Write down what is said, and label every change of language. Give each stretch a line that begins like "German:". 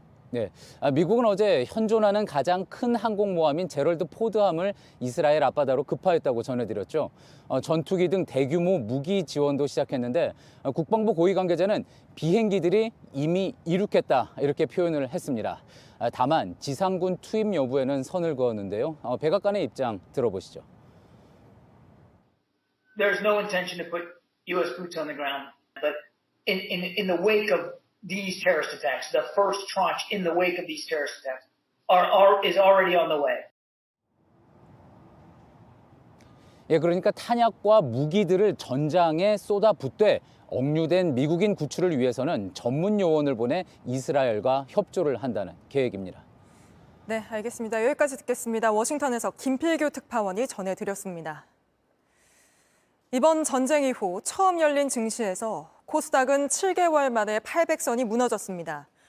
Korean: 네, 미국은 어제 현존하는 가장 큰 항공모함인 제럴드 포드함을 이스라엘 앞바다로 급파했다고 전해드렸죠. 전투기 등 대규모 무기 지원도 시작했는데 국방부 고위 관계자는 비행기들이 이미 이륙했다 이렇게 표현을 했습니다. 다만 지상군 투입 여부에는 선을 그었는데요. 백악관의 입장 들어보시죠.
English: There's no intention to put U.S. boots on the ground, but in the wake of these terrorist attacks, the first tranche in the wake of these terrorist attacks is already on the way.
Korean: 예, 그러니까 탄약과 무기들을 전장에 쏟아붓되 억류된 미국인 구출을 위해서는 전문 요원을 보내 이스라엘과 협조를 한다는 계획입니다. 네, 알겠습니다. 여기까지 듣겠습니다. 워싱턴에서 김필규 특파원이 전해드렸습니다. 이번 전쟁 이후 처음 열린 증시에서 코스닥은 7개월 만에 800선이 무너졌습니다.